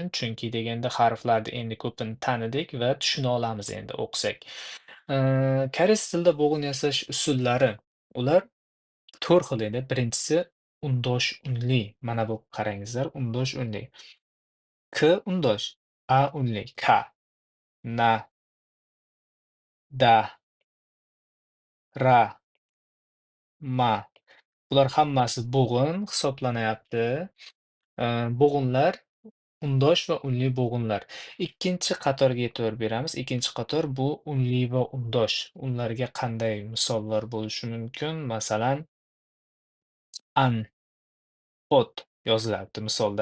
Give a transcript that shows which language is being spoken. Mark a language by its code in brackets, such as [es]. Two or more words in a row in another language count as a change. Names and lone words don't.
[uz] Chunki deganda harflarni endi ko'pini tanidik va tushuna olamiz endi o'qisak. Koreys tilida bug'un yasash usullari, ular 4 xil edi. Birinchisi undosh unli. Mana bu qarangizlar, undosh unli. K undosh, A unli, [ko] ka, na, da, ra, ma. [uz] Bular hammasi bo'g'in hisoblanayapti. Bo'g'inlar undosh va unli bo'g'inlar. Ikkinchi qatorga e'tibor beramiz. Ikkinchi qator bu unli va undosh. Ularga qanday misollar bo'lishi mumkin? Masalan, an, ot yozilyapti misolda.